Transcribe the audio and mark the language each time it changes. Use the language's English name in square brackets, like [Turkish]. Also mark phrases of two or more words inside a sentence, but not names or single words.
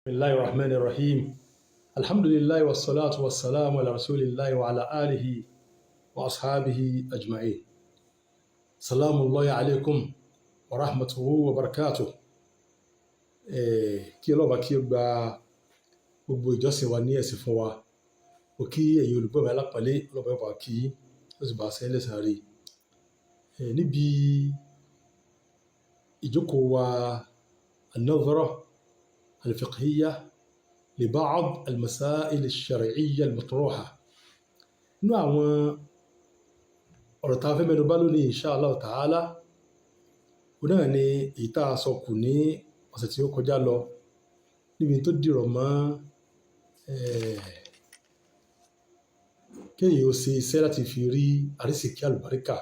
[Arabic] بسم الله الرحمن الرحيم. الحمد لله والصلاة والسلام على رسول الله وعلى آله وأصحابه أجمعين. سلام الله عليكم ورحمته وبركاته. [Yoruba] Kí Ọlọ́run kí ó gba gbogbo ìjọsìn wa ní ẹ̀sìn fún wa. Mo kí ẹ̀yin olùgbọ́ mi alápọ̀nlé, Ọlọ́run bá kí ó sì bá sẹ́yìn lẹ́san rí. Níbi ìjókòó wa [Arabic] an-nadhara الفقهية لبعض المسائل الشرعية المطروحة. [Yoruba] Nínú àwọn ọ̀rọ̀ tá a fẹ́ mẹ́nu bà lónìí [Arabic] إن شاء الله تعالى, [Yoruba] òun náà ni èyí tá a sọ kù ní ọ̀sẹ̀ tí ó kọjá lọ níbi tó dìrọ̀ mọ́ kéèyàn ó ṣe iṣẹ́ láti fi rí àrísìkí àlùbáríkà.